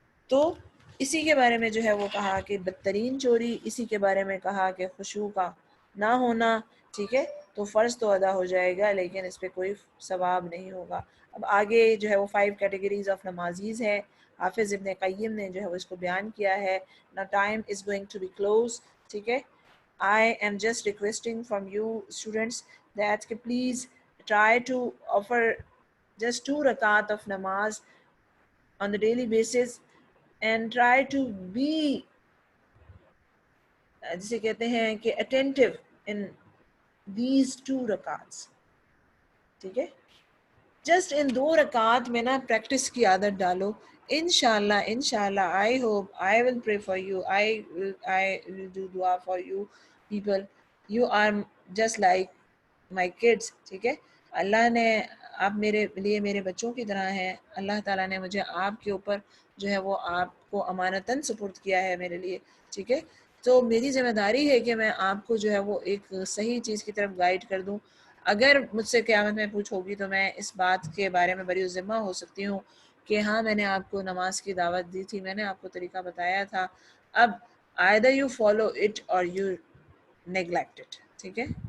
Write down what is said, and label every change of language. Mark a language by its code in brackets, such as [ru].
[ur] تو اسی کے بارے میں جو ہے وہ کہا کہ بدترین چوری، اسی کے بارے میں کہا کہ خشوع کا نہ ہونا، ٹھیک ہے، تو فرض تو ادا ہو جائے گا لیکن اس پہ کوئی ثواب نہیں ہوگا. اب آگے جو ہے وہ 5 کیٹیگریز آف نمازیز ہے، حافظ ابن قیم نے جو ہے وہ اس کو بیان کیا ہے. [en] Now time is going to be close، [ur] ٹھیک ہے. [en] I am just requesting from you students that please try to offer just 2 rakat of namaz on the daily basis and try to be [ur] جسے کہتے ہیں کہ [en] attentive in these 2 rakats، ٹھیک ہے. [ur] Just in 2 رکعت میں نا پریکٹس کی عادت ڈالو. [en] انشاءاللہ I hope I will pray for you, I will do dua for you people. You are just like my kids، [ur] ٹھیک ہے. اللہ نے آپ میرے لیے میرے بچوں کی طرح ہیں. اللہ تعالیٰ نے مجھے آپ کے اوپر جو ہے وہ آپ کو امانتاً سپرد کیا ہے میرے لیے، ٹھیک ہے. تو میری ذمہ داری ہے کہ میں آپ کو جو ہے وہ ایک صحیح چیز کی طرف گائیڈ کر دوں. اگر مجھ سے قیامت میں پوچھو گی تو میں اس بات کے بارے میں بری ذمہ ہو سکتی ہوں کہ ہاں میں نے آپ کو نماز کی دعوت دی تھی، میں نے آپ کو طریقہ بتایا تھا. [en] اب either you follow it or you neglect it، [ur] ٹھیک ہے.